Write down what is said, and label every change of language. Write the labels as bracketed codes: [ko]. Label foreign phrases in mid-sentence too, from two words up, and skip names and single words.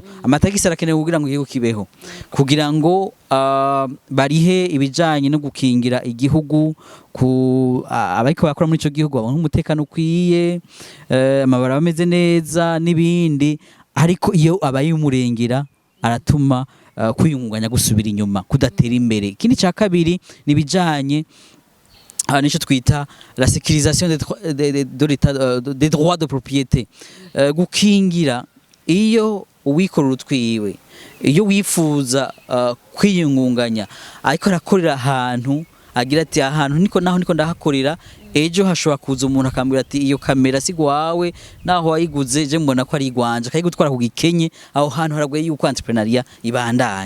[rn] Amatagisi arakenewe kugira ngo igihugu kibeho, kugira ngo barihe ibijanye no gukingira igihugu abariko bakora muri ico gihugu babone umutekano ukwiye, amabara ameze neza n'ibindi. Ariko iyo abaye umurengera aratuma kwiyungunganya gusubira inyuma, kudatera imbere. Ikindi cya kabiri nibijanye nico twita [fr] la sécurisation des droits de propriété, [rn] gukingira. Iyo uwikorera utwiwe, iyo wifuza kwiyungunganya ariko arakorera ahantu agira ati ahantu niko ndahakorera, ejo hashobora kuza umuntu akambwira ati iyo kamera si gwawe naho wayiguze je mbona ko ari igwanje akayigutwara ku gikenye, aho hantu haragoye yuko entrepreneuria ibandanya.